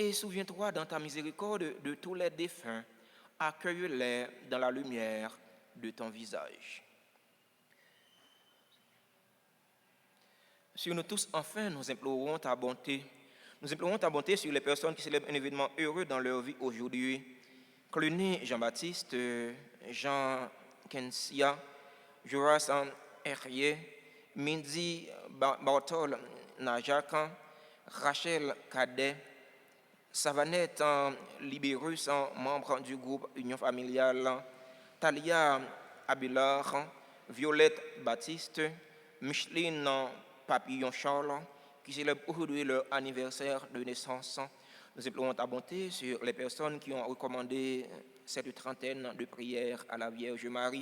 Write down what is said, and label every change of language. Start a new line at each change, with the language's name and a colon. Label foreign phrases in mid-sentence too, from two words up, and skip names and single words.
French: Et souviens-toi dans ta miséricorde de tous les défunts, accueille-les dans la lumière de ton visage. Sur nous tous, enfin, nous implorons ta bonté. Nous implorons ta bonté sur les personnes qui célèbrent un événement heureux dans leur vie aujourd'hui. Cluny Jean-Baptiste, Jean Kensia, Joras Herrier, Mindy Bartol Najakan, Rachel Cadet, Savanette Libérus, membre du groupe Union familiale, Talia Abelard, Violette Baptiste, Micheline Papillon Charles, qui célèbrent aujourd'hui leur anniversaire de naissance. Nous implorons ta bonté sur les personnes qui ont recommandé cette trentaine de prières à la Vierge Marie.